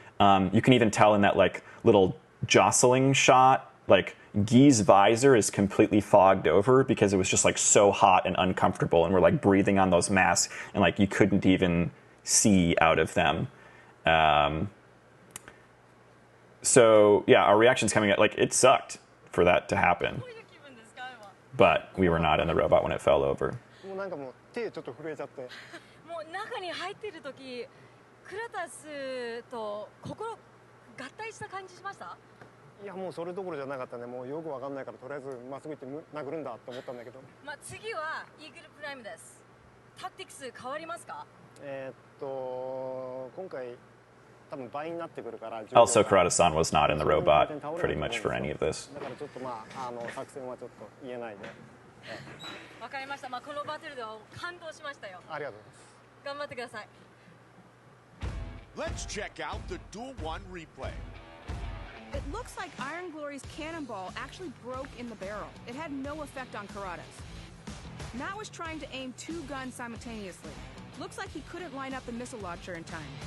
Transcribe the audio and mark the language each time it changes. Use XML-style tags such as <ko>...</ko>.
<en>You can even tell in that, like, little jostling shot, like, Guy's visor is completely fogged over because it was just, like, so hot and uncomfortable. And we're, like, breathing on those masks. And, like, you couldn't even see out of them. So yeah, our reactions coming out, like, it sucked for that to happen, but we were not in the robot when it fell over.</en> <ja>もうなんかもう手ちょっと震えちゃって。もう中に入ってる時、クラタスと心合体した感じしました？いやもうそれどころじゃなかったね。もうよくわかんないからとりあえずまっすぐ行って殴るんだって思ったんだけど。まあ次はイーグルプライムです。タクティクス変わりますか？今回多分倍になってくるから。</ja> <en>Also, Karada-san was not in the robot pretty much for any of this.</en> <ja>だからちょっとまあ作戦はちょっと言えないで。わかりました。まあこのバトルでは感動しましたよ。ありがとうございます。頑張ってください。</ja> <en>Let's check out the Duel 1 replay. It looks like Iron Glory's cannonball actually broke in the barrel. It had no effect on Karada's. Matt was trying to aim two guns simultaneously. Looks like he couldn't line up the missile launcher in time.</en>